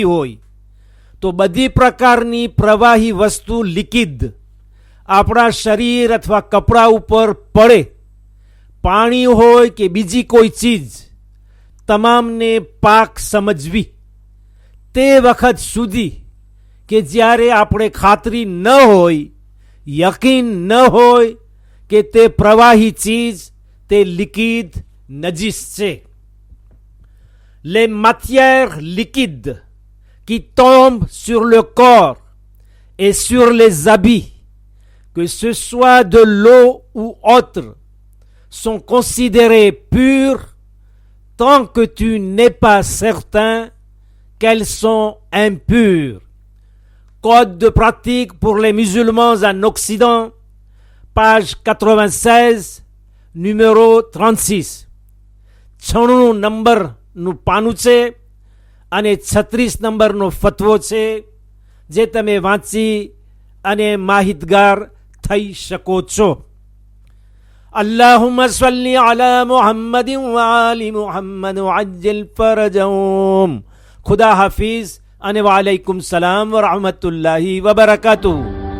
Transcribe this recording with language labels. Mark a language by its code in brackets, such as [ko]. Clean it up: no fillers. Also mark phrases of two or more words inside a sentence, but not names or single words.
[gu] હોય, તો બધી પ્રકારની પ્રવાહી વસ્તુ લિક્વિડ આપણા શરીર અથવા કપડા ઉપર પડે, પાણી હોય કે બીજી કોઈ ચીજ, તમામને પાક સમજવી તે વખત સુધી કે જ્યારે આપણે ખાતરી ન હોય, યકીન ન હોય કે તે પ્રવાહી ચીજ, તે લિક્વિડ નજીસ છે. [fr] Les matières liquides qui tombent sur le corps et sur les habits, que ce soit de l'eau ou autre, sont considérées pures tant que tu n'es pas certain qu'elles sont impures. Code de pratique pour les musulmans en Occident, page 96, numéro 36. [gu] 96 નંબરનું પાનું છે અને 36 નંબરનો ફતવો છે, જે તમે વાંચી અને માહિતગાર થઈ શકો છો. [ar] اللهم صل على محمد وآل محمد وعجل فرجهم. [gu] ખુદા હાફિઝ અને [ar] وعليكم السلام ورحمة الله وبركاته.